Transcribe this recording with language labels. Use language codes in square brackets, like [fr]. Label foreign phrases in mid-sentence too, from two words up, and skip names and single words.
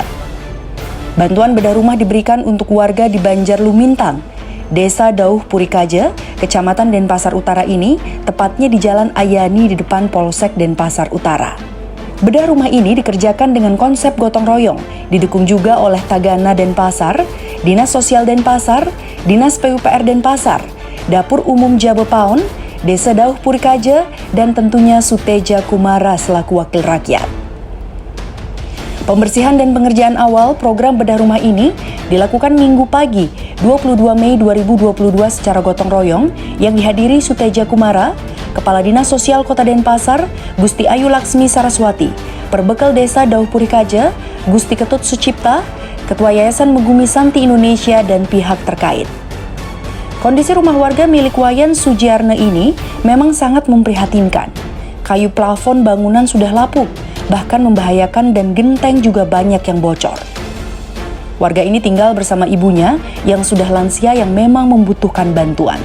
[id] Bantuan bedah rumah diberikan untuk warga di Banjar Lumintang, Desa Dauh Purikaja, Kecamatan Denpasar Utara ini, tepatnya di Jalan Ayani di depan Polsek Denpasar Utara. Bedah rumah ini dikerjakan dengan konsep gotong royong, didukung juga oleh Tagana Denpasar, Dinas Sosial Denpasar, Dinas PUPR Denpasar, Dapur Umum Jabepaon, Desa Dauh Purikaja, dan tentunya Suteja Kumara selaku wakil rakyat. Pembersihan dan pengerjaan awal program bedah rumah ini dilakukan Minggu pagi 22 Mei 2022 secara gotong royong yang dihadiri Suteja Kumara, Kepala Dinas Sosial Kota Denpasar, Gusti Ayu Laksmi Saraswati, Perbekal Desa Dauh Purikaja, Gusti Ketut Sucipta, Ketua Yayasan Megumi Santi Indonesia, dan pihak terkait. Kondisi rumah warga milik Wayan Sujiarne ini memang sangat memprihatinkan. Kayu plafon bangunan sudah lapuk, bahkan membahayakan dan genteng juga banyak yang bocor. Warga ini tinggal bersama ibunya yang sudah lansia yang memang membutuhkan bantuan.